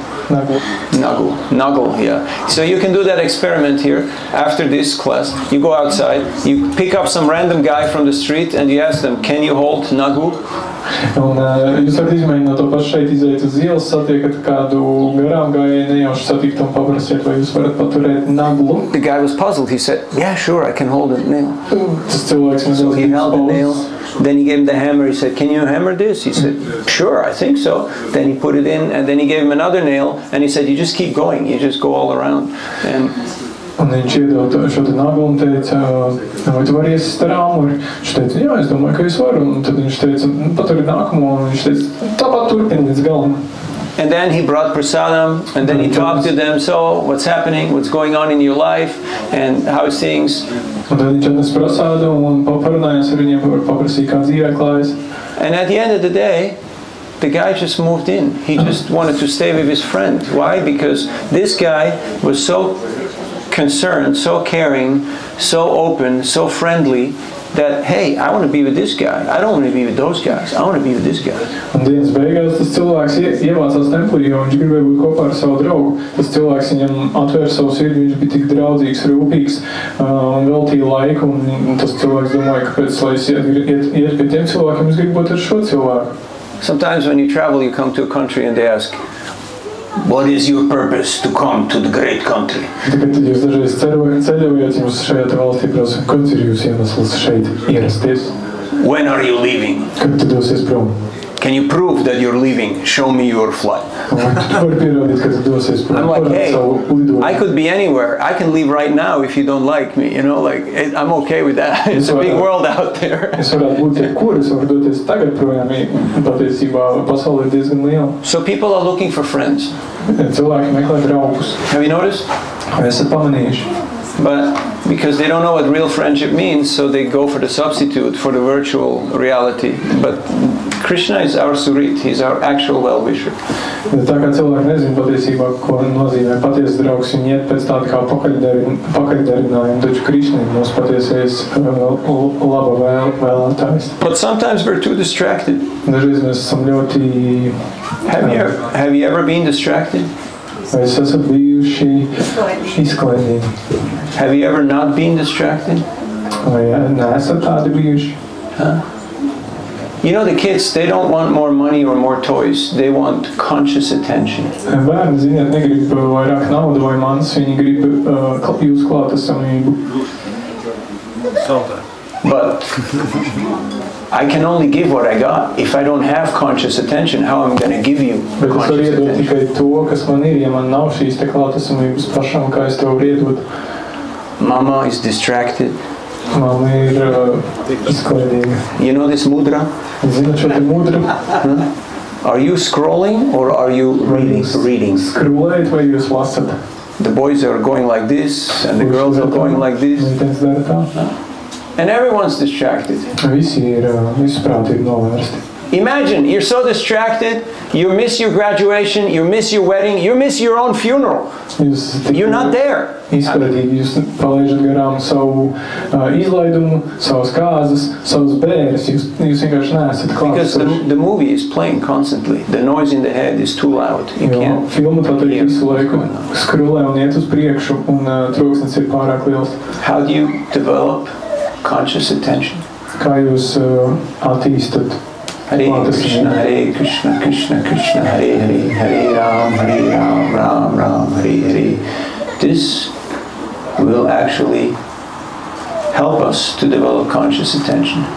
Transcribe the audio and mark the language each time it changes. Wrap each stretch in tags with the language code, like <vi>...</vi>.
<en>Nagu, yeah. So you can do that experiment here. After this class, you go outside, you pick up some random guy from the street and you ask them, can you hold nagu?</en> <lv>Un jūs varat izmēģināt to pašu šeit, iziet uz ielas, satiekat kādu garām gājēju, nejauši satikt un paprasiet, vai jūs varat paturēt naglu.</lv> <en>The guy was puzzled. He said, yeah, sure, I can hold a nail.</en> <lv>Tas cilvēks</lv> <en>So he held the nail. Then he gave him the hammer. He said, can you hammer this? He said, sure, I think so. Then he put it in, and then he gave him another nail, and he said, you just keep going. You just go all around.</en> <lv>Un viņš iedod šo te naglu un teica, vai tu vari iesist ar āmuri? Viņš teica, jā, es domāju, ka es varu. Un tad viņš teica, paturi nākamo, un viņš teica, tāpat turpini līdz galam.</lv> <en>And then he brought prasadam, and then he talked to them, so what's happening, what's going on in your life, and how's things.</en> <lv>Un tad viņš atnes prasādu un parunājās ar viņiem, paprasīja, kā dzīvē klājas.</lv> <en>And at the end of the day, the guy just moved in. He just wanted to stay with his friend. Why? Because this guy was so concerned, so caring, so open, so friendly, that, hey, I want to be with this guy. I don't want to be with those guys. I want to be with this guy.</en> <lv>Un dienas beigās tas cilvēks ievācās templī, jo viņš gribēja būt kopā ar savu draugu. Tas cilvēks viņam atvēra savu sirdi, viņš bija tik draudzīgs, rūpīgs un veltīja laiku. Un tas cilvēks domāja, kāpēc, lai es iet pie tiem cilvēkiem, es gribu būt ar šo cilvēku.</lv> <en>Sometimes when you travel, you come to a country and they ask, what is your purpose to come to the great country?</en> <lv>Tad jūs dažreiz ceļojat, jums šajā te valstī prasa, kāds ir jūs iemesls šeit ierasties?</lv> <en>When are you leaving?</en> <lv>Kad tu dosies prom?</lv> <en>Can you prove that you're leaving? Show me your flight.</en> <lv>Var pierādīt, ka tu dosies prom.</lv> <en>I'm like, hey, I could be anywhere. I can leave right now if you don't like me. You know, like, I'm okay with that. It's a big world out there.</en> <lv>Es varētu būt jebkur, es varu doties tagad projām, patiesībā pasaule ir diezgan liela.</lv> <en>So people are looking for friends.</en> <lv>Cilvēki meklē draugus.</lv> <en>Have you noticed?</en> <lv>Vai esat pamanījuši?</lv> <en>But because they don't know what real friendship means, so they go for the substitute, for the virtual reality. But Krishna is our surit, he's our actual well-wisher.</en> <lv>Tā kā cilvēki nezina patiesībā, ko nozīmē patiesas draugs, viņi iet pēc tāda kā pakaļdarinājuma, taču Krishna ir mūsu patiesais laba vēlētājs.</lv> <en>But sometimes we're too distracted.</en> <lv>Dažreiz mēs esam ļoti...</lv> <en>Have you ever been distracted?</en> <lv>Vai es esat bijuši izklaidīgi?</lv> <en>Have you ever not been distracted?</en> <lv>Vai neesat tādi bijuši? Huh?</lv> <en>You know, the kids, they don't want more money or more toys. They want conscious attention.</en> <lv>Bērni, ziniet, negrib vairāk naudu vai manas, viņi grib jūsu klātesamību.</lv> <en>But I can only give what I got. If I don't have conscious attention, how am I going to give you conscious attention?</en> <lv>Bet es varu iedot tikai to, kas man ir, ja man nav šīs te klātesamības pašam, kā es tev varu iedot.</lv> <en>Mama is distracted.</en> <lv>Mama ir izklaidīga.</lv> <en>You know this mudra?</en> <lv>Zināt šo te mudru?</lv> <en>Are you scrolling or are you reading?</en> <lv>Skrolējat vai jūs lasat?</lv> <en>The boys are going like this and the girls are going like this. And everyone's distracted.</en> <lv>Visi ir visprātīgi novērsti.</lv> <en>Imagine, you're so distracted, you miss your graduation, you miss your wedding, you miss your own funeral. You're not there.</en> <lv>Izklaidīgi, jūs palaižat garām savu izlaidumu, savas kāzas, savas bēres, jūs vienkārši neesat klāt.</lv> <en>Because the movie is playing constantly. The noise in the head is too loud. You can't.</en> <lv>Filma tātad visu laiku skrolē un iet uz priekšu, un troksnis ir pārāk liels.</lv> <en>How do you develop conscious attention?</en> <lv>Kā jūs attīstat?</lv> <sa>Hare Krishna, Hare Krishna, Krishna Krishna, Hare Hare, Hare Ram, Ram Ram, Hare Hare.</sa> <en>This will actually help us to develop conscious attention.</en>